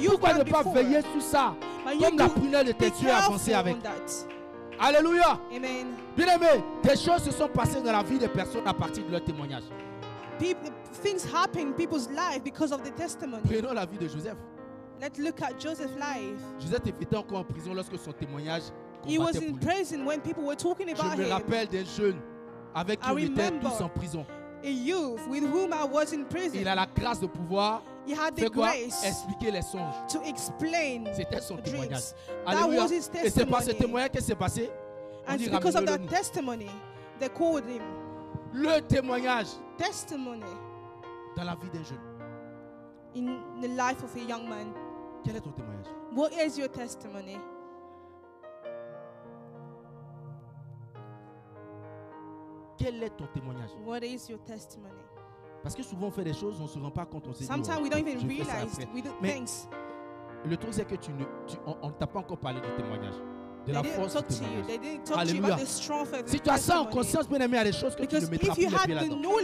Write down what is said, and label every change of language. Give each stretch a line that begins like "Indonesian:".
French: pourquoi ne pas veiller sur ça, comme la prunelle de tes yeux avancer avec. Alléluia. Amen. Bien aimé, des choses se sont passées dans la vie des personnes à partir de leur témoignage.
English: Things happen in people's life because of the testimony.
French: Prenons la vie de Joseph.
English: Let's look at Joseph's life.
French: Joseph était encore en prison lorsque son témoignage.
English: He was in prison when people were talking about him.
French: Je me rappelle des jeunes avec qui on était tous en prison.
English: A youth with whom I was in prison.
French: Il a la grâce de pouvoir expliquer les songes.
English: To explain.
French: C'était son témoignage.
English: That was his testimony.
French: Et c'est par ce témoignage que s'est passé.
English: And because of that testimony, they called him.
French: Le témoignage.
English: Testimony.
French: Dans la vie d'un jeune.
English: In the life of a young man.
French: Quel est ton témoignage?
English: What is your testimony?
French: Quel est ton témoignage?
English: What is your testimony?
French: Parce que souvent on fait des choses, on ne se rend pas compte, on se dit.
English: Sometimes we don't even realize we do things.
French: Le truc c'est que on ne t'a pas encore parlé du témoignage, de la force du témoignage. Alléluia. Si tu as ça en conscience, bien aimé, il y a des choses que tu ne mettras plus les pieds là-dedans.